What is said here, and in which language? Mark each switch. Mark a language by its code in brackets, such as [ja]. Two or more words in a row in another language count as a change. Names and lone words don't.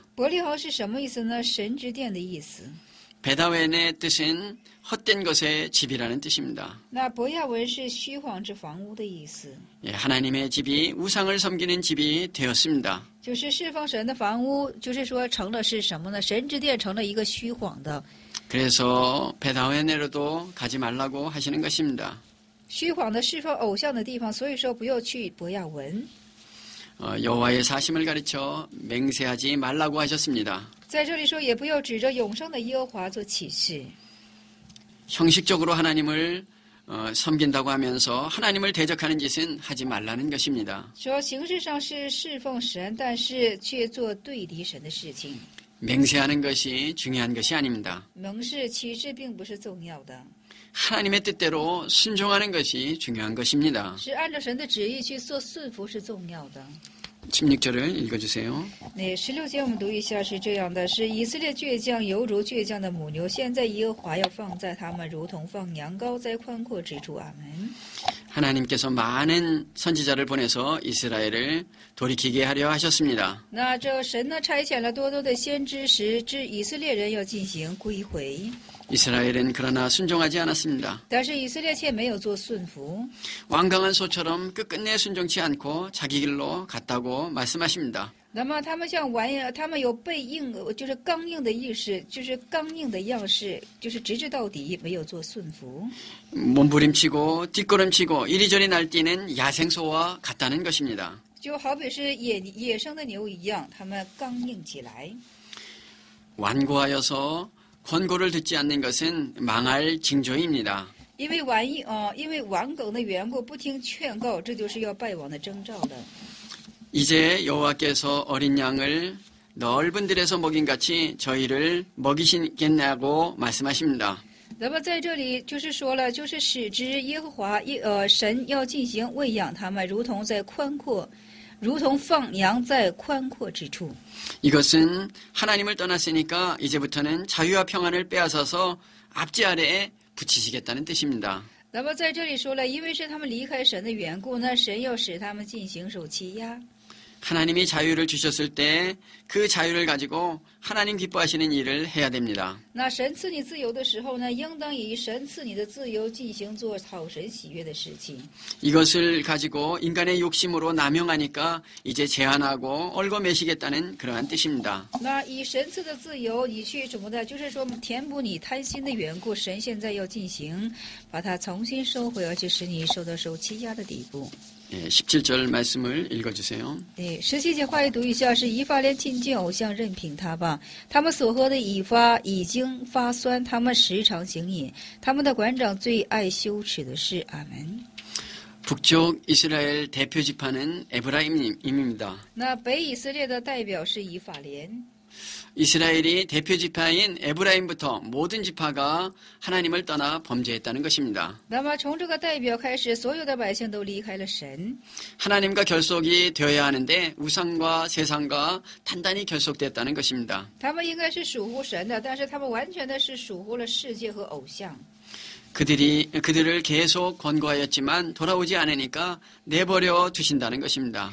[zh] 伯利恒是什么意思呢？神之殿的意思。 [ko] 베다웬의 뜻은 헛된 것의 집이라는 뜻입니다. [zh] 那伯亚文是虚晃之房屋的意思， [ko] 예, 하나님의 집이 우상을 섬기는 집이 되었습니다. [zh] 就是侍奉神的房屋，就是说成了是什么呢？神之殿成了一个虚晃的， [ko] 그래서 베다웬으로도 가지 말라고 하시는 것입니다. [zh] 虚晃的侍奉偶像的地方，所以说不要去伯亚文。 [ko] 여호와의 사심을 가르쳐 맹세하지 말라고 하셨습니다. [zh] 在这里说，也不要指着永生的耶和华做启示。 [ko] 형식적으로 하나님을 섬긴다고 하면서 하나님을 대적하는 짓은 하지 말라는 것입니다. [zh] 说形式上是侍奉神，但是却做对敌神的事情。 [ko] 맹세하는 것이 중요한 것이 아닙니다. [zh] 盟誓启示并不是重要的， [ko] 하나님의 뜻대로 순종하는 것이 중요한 것입니다. [zh] 是按照神的旨意去做顺服是重要的。 [ko] 16절을 읽어주세요. [zh] 那16节我们读一下，是这样的：是以色列倔强，犹如倔强的母牛。现在耶和华要放在他们，如同放羊羔在宽阔之处。阿门。 [ko] 하나님께서 많은 선지자를 보내서 이스라엘을 돌이키게 하려 하셨습니다. [zh] 那这神呢，差遣了多多的先知时，致以色列人要进行归回， [ko] 이스라엘은 그러나 순종하지 않았습니다. [zh] 但是以色列却没有做顺服。 [ko] 완강한 소처럼 끝끝내 순종치 않고 자기 길로 갔다고 말씀하십니다. [zh] 那么他们像玩意，他们有背硬，就是刚硬的意识，就是刚硬的样式，就是直至到底，没有做顺服。 [ko] 몸부림치고 뒷걸음치고 이리저리 날뛰는 야생소와 같다는 것입니다. [zh] 就好比是野生的牛一样，他们刚硬起来。 [ko] 완고하여서 권고를 듣지 않는 것은 망할 징조입니다. [zh] 因为顽梗的缘故，不听劝告，这就是要败亡的征兆了。 [ko] 이제 여호와께서 어린 양을 넓은 들에서 먹인 같이 저희를 먹이시겠냐고 말씀하십니다. [zh] 那么在这里就是说了，就是使之耶和华神要进行喂养他们，如同放羊在宽阔之处。 [ko] 이것은 하나님을 떠났으니까 이제부터는 자유와 평안을 빼앗아서 앞지 아래에 붙이시겠다는 뜻입니다. [zh] 那么在这里说了，因为是他们离开神的缘故，那神要使他们进行受欺压。 [ko] 하나님이 자유를 주셨을 때 그 자유를 가지고 하나님 기뻐하시는 일을 해야 됩니다. [zh] 那神赐你自由的时候呢，应当以神赐你的自由进行做讨神喜悦的事情。 [ko] 이것을 가지고 인간의 욕심으로 남용하니까 이제 제한하고 얽어매시겠다는 그러한 뜻입니다. [zh] 那以神赐的自由，你去什么的，就是说填补你贪心的缘故，神现在要进行把它重新收回，而且使你受到受欺压的地步。 [ko] 예, 17절 말씀을 읽어주세요. [zh] 对，17节话语读一下，是以法莲亲近偶像，任凭他吧。他们所喝的已经发酸，他们时常行淫，他们的馆长最爱羞耻的事。阿门。 [ko] 북쪽 이스라엘 대표 지파는 에브라임입니다. [zh] 那北以色列的代表是以法莲。 [ko] 이스라엘이 대표 지파인 에브라임부터 모든 지파가 하나님을 떠나 범죄했다는 것입니다. [zh] 那么从这个代表开始，所有的百姓都离开了神。 [ko] 하나님과 결속이 되어야 하는데 우상과 세상과 단단히 결속됐다는 것입니다. [zh] 他们应该是属乎神的，但是他们完全的是属乎了世界和偶像。 [ko] 그들을 계속 권고하였지만 돌아오지 않으니까 내버려 두신다는 것입니다.